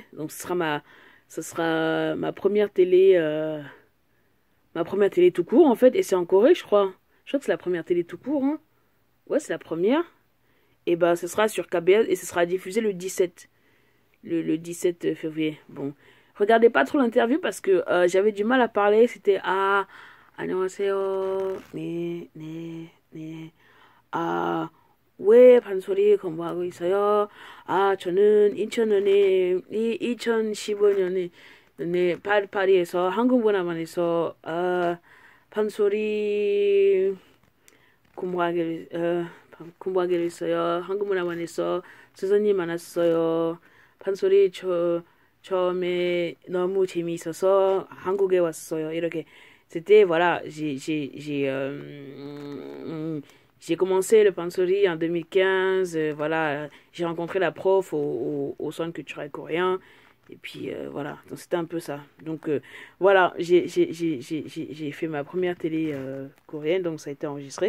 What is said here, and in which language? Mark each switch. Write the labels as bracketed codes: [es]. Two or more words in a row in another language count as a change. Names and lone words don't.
[fr] Donc ce sera ma première télé tout court en fait. Et c'est en Corée, je crois. Je crois que c'est la première télé tout court, hein. Ouais, c'est la première. Et bah, ce sera sur KBS et ce sera diffusé le 17, le 17 février. Bon, regardez pas trop l'interview parce que j'avais du mal à parler. [ko] C'était 안녕하세요. 네. 아, 왜 판소리 공부하고 있어요? 저는 인천은행 2015년에 파리에서 한국문화관에서 판소리 공부하기로 했어요. 한국문화관에서 선생님 만났어요. 판소리 처음에 너무 재미있어서 한국에 왔어요. [fr] 이렇게 c'était voilà, j'ai commencé le pansori en 2015. Voilà, j'ai rencontré la prof au centre culturel coréen. Et puis voilà, donc c'était un peu ça. Donc voilà, j'ai fait ma première télé coréenne, donc ça a été enregistré.